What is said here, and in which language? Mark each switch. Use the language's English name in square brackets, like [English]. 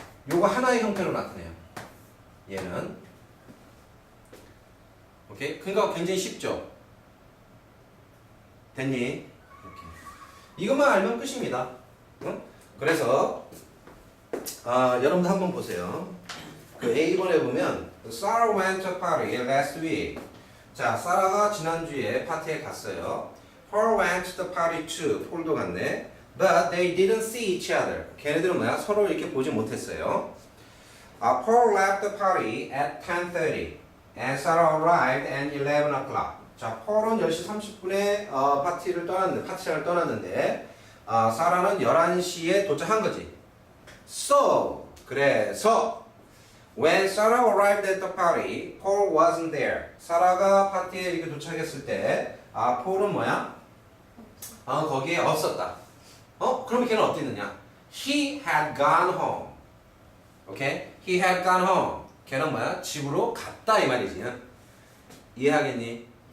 [Korean] 요거 하나의 형태로 나타내요. 얘는. 오케이? 그러니까 굉장히 쉽죠? 됐니? 이렇게. 이것만 알면 끝입니다. 그래서 여러분들 한번 보세요. 그 A번에 보면 [English] Sarah went to a party last week. [Korean] 자, 사라가 지난주에 파티에 갔어요. [English] Paul went to the party too. [Korean] 폴도 갔네. [English] But they didn't see each other. [Korean] 걔네들은 뭐야? 서로 이렇게 보지 못했어요. [English] Paul left the party at 10:30 and Sarah arrived at 11 o'clock. [Korean] 자, 폴은 10시 30분에 파티를 떠났는데 사라는 11시에 도착한 거지. [English] So, [Korean] 그래서 [English] when Sarah arrived at the party, Paul wasn't there. [Korean] 사라가 파티에 이렇게 도착했을 때 폴은 뭐야? 거기에 없었다. 그러면 걔는 어디 있느냐? [English] He had gone home. 오케이? He had gone home. [Korean] 걔는 뭐야? 집으로 갔다 이 말이지. 이해하겠니?